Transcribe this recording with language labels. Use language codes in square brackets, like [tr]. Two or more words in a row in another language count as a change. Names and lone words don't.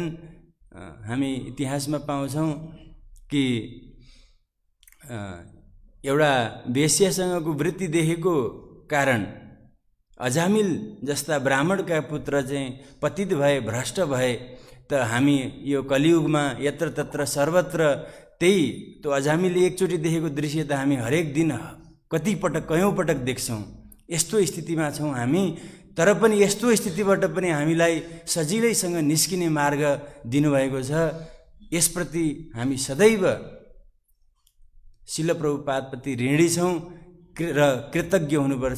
[ne] हामी इतिहासमा पाउँछौँ कि एउटा वेश्यासँगको वृत्ति देखेको कारण अजामिल जस्ता ब्राह्मणका पुत्र चाहिँ पतित भए, भ्रष्ट भए। त हामी यो कलियुगमा यत्र तत्र सर्वत्र त्यही त्यो अजामिलले एकचोटि देखेको दृश्य त हामी हरेक दिन कतिपटक कयौँ पटक देख्छौँ। यस्तो स्थितिमा छौँ हामी। तर पनि यस्तो स्थितिबाट पनि हामीलाई सजिलैसँग निस्किने मार्ग दिनुभएको छ। यसप्रति हामी सदैव शिल प्रभुपादप्रति ऋणी छौँ र कृतज्ञ हुनुपर्छ।